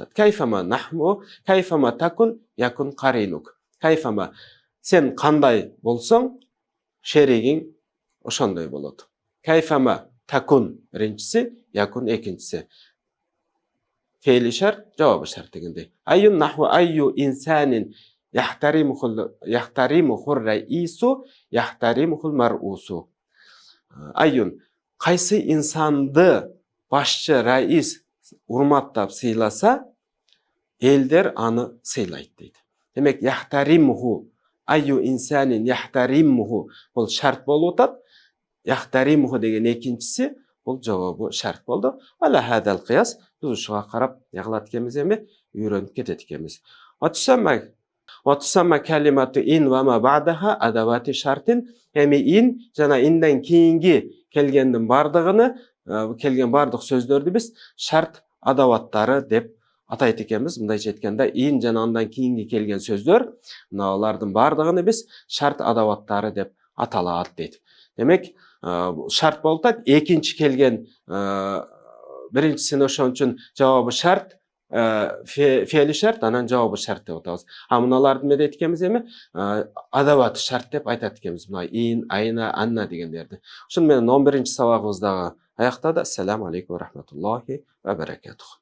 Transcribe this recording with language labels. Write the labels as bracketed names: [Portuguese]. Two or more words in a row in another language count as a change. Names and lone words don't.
[Arabic] كيفما نحو كيفما تكن يكن قرينك. [Kyrgyz] Кайфама, сен кандай болсоң, шеригиң ошондой болот. Кайфама такун биринчиси, якун экинчиси. Фе'ли шарт, жавабы шарт дегенде. [Arabic] أي نحو أي إنسان يحترمه الرئيس يحترمه المرؤوس. [Kyrgyz] Айюн, кайсы инсанды башчы раис урматтап сыйласа, элдер аны сыйлайт дейт. Демек, яхтаримуху, [Arabic] أي إنسان يحترمه [Kyrgyz] бул шарт болуп атат. Яхтаримуху деген экинчиси бул жавабы шарт болду. [Arabic] على هذا القياس, [Kyrgyz] биз ушуга карап ягылат экенбиз эми, үйрөнүп кетет экенбиз. [Arabic] وتسمى كلمة إن وما بعدها أدوات شرط. [Kyrgyz] Эми ин жана инден кийинги келгендин бардыгыны, келген бардык сөздөрдү биз шарт адаваттары деп атайт экенбиз. Мындайча айтканда, ин жана андан кийинги келген сөздөр, алардын бардыгыны биз шарт адаваттары деп аталат дейт. Демек, шарт болуп атат, экинчи келген биринчисин ошон үчүн жавабы шарт, фе'ли шарт, анан жавабы шарт деп атабыз. Муналарды эмне дейт экенбиз эми? Адаваты шарт деп айтат экенбиз. Мына ин, айна, анна дегендерди. Ошону менен 11-сабагыбыз дагы аяктады. [Arabic] السلام عليكم ورحمة الله وبركاته.